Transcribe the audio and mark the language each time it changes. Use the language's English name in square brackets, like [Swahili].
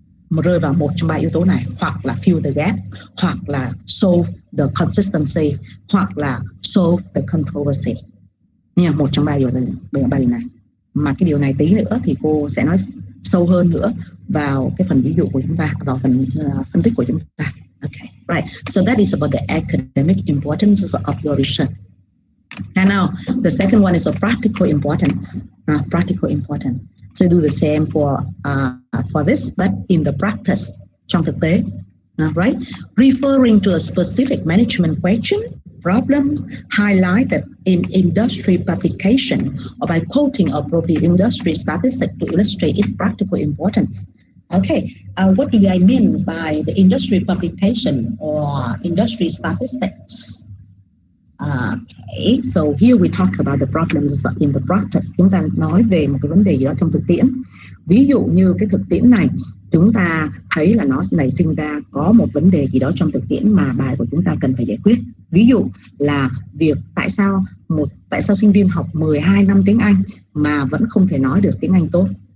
[Vietnamese] mà rơi vào một trong ba yếu tố này, hoặc là [English] fill the gap, [Vietnamese] hoặc là [English] solve the consistency, [Vietnamese] hoặc là [English] solve the controversy. [Vietnamese] Nha, một trong ba điều này. Mà cái điều này tí nữa thì cô sẽ nói sâu hơn nữa vào cái phần ví dụ của chúng ta, vào phần phân tích của chúng ta. [English] Okay, right. So that is about the academic importance of your research. And now the second one is a practical importance. Practical importance. So do the same for this, but in the practice, [Vietnamese] trong thực tế, [English] right? Referring to a specific management question, problem, highlight that in industry publication, or by quoting appropriate industry statistics to illustrate its practical importance. Okay, what do I mean by the industry publication or industry statistics? Okay, so here we talk about the problems in the practice. [Vietnamese] Chúng ta nói về một cái vấn đề gì đó trong thực tiễn. Ví dụ như cái thực tiễn này, chúng ta thấy là nó nảy sinh ra có một vấn đề gì đó trong thực tiễn mà bài của chúng ta cần phải giải quyết. Ví dụ là việc tại sao sinh viên học 12 năm tiếng Anh mà vẫn không thể nói được tiếng Anh tốt.